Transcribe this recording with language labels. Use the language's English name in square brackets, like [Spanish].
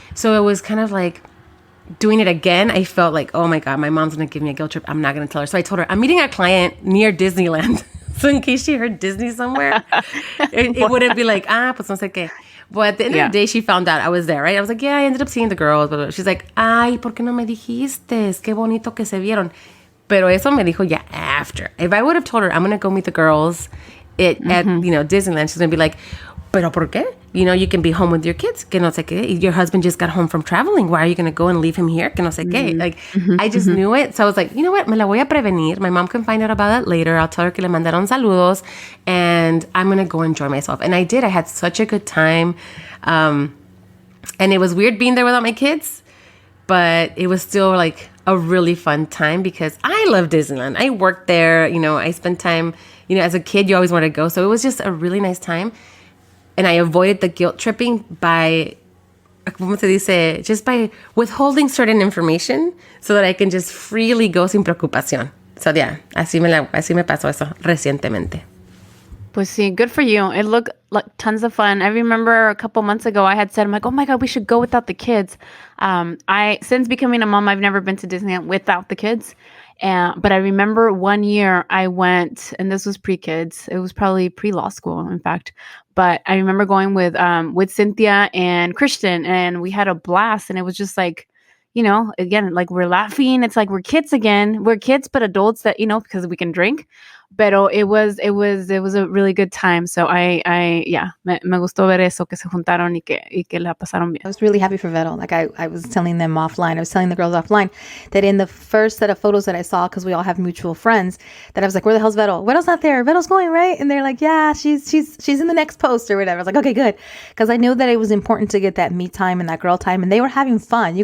[English] So it was kind of like doing it again. I felt like, oh my God, my mom's going to give me a guilt trip. I'm not going to tell her. So I told her, I'm meeting a client near Disneyland. So in case she heard Disney somewhere, it wouldn't be like, [Spanish] pues no sé qué. [English] But at the end of the day, she found out I was there, right? I was like, yeah, I ended up seeing the girls. Blah, blah. She's like, [Spanish] ay, ¿por qué no me dijiste? Qué bonito que se vieron. Pero eso me dijo ya [English] after. If I would have told her, I'm going to go meet the girls at Disneyland, she's going to be like, [Spanish] ¿pero por qué? [English] You can be home with your kids, [Spanish] que no sé qué. [English] Your husband just got home from traveling. Why are you going to go and leave him here? [Spanish] Que no sé qué. [English] Like, I just knew it. So I was like, you know what? [Spanish] Me la voy a prevenir. [English] My mom can find out about it later. I'll tell her [Spanish] que le mandaron saludos. [English] And I'm going to go enjoy myself. And I did. I had such a good time. And it was weird being there without my kids. But it was still like a really fun time because I love Disneyland. I worked there. I spent time, as a kid, you always wanted to go. So it was just a really nice time. And I avoided the guilt tripping by, [Spanish] ¿cómo se dice? [English] Just by withholding certain information so that I can just freely go [Spanish] sin preocupación. [English] So yeah, [Spanish] así me pasó eso recientemente. Pues sí, [English] good for you. It looked like tons of fun. I remember a couple months ago, I had said, I'm like, oh my God, we should go without the kids. Since becoming a mom, I've never been to Disneyland without the kids. But I remember one year I went, and this was pre-kids. It was probably pre-law school, in fact. But I remember going with Cynthia and Christian, and we had a blast. And it was just like, again, like we're laughing. It's like we're kids again. We're kids, but adults that, because we can drink. [Spanish] Pero [English] it was a really good time. [Spanish] So me gustó ver eso, que se juntaron y que la pasaron bien. [English] I was really happy for Vero. Like I was telling them offline, I was telling the girls offline that in the first set of photos that I saw, because we all have mutual friends, that I was like, where the hell's Vero? Vero's not there. Vero's going, right? And they're like, yeah, she's in the next post or whatever. I was like, okay, good. Because I knew that it was important to get that me time and that girl time. And they were having fun.